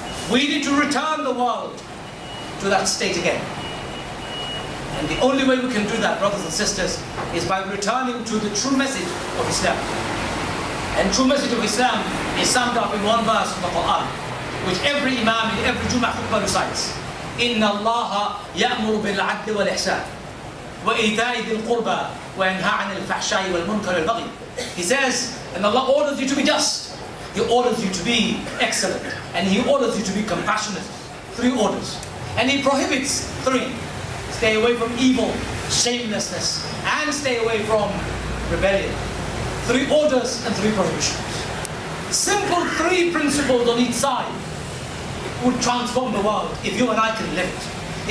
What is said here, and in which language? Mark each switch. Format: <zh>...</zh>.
<en>We need to return the world to that state again. And the only way we can do that, brothers and sisters, is by returning to the true message of Islam. And true message of Islam is summed up in one verse of the Quran, which every Imam in every Jummah khutbah recites.</en> <ar>إن الله يأمر بالعدل والإحسان وإيتاء ذي القربى وينهى عن الفحشاء والمنكر والبغي.</ar> <en>He says, and Allah orders you to be just. He orders you to be excellent. And He orders you to be compassionate. 3 orders. And He prohibits 3. Stay away from evil, shamelessness, and stay away from rebellion. 3 orders and 3 prohibitions. Simple 3 principles on each side would transform the world if you and I can live it.</en>